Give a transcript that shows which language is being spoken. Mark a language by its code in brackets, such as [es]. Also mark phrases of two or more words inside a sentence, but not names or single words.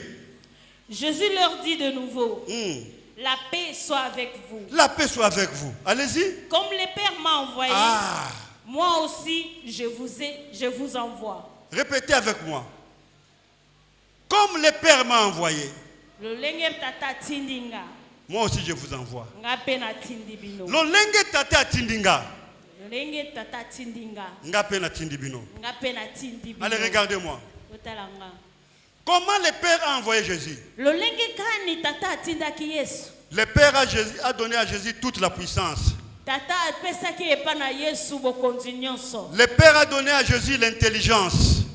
[fr] Jésus leur dit de nouveau, la paix soit avec vous. La paix soit avec vous. Allez-y. Comme le Père m'a envoyé, moi aussi je vous envoie. Répétez avec moi. Comme le Père m'a envoyé, moi aussi je vous envoie. [ln] Lolenge tata tindinga. [fr] Allez, regardez-moi. Comment le Père a envoyé Jésus? Le Père a donné à Jésus toute la puissance. Le Père a donné à Jésus l'intelligence.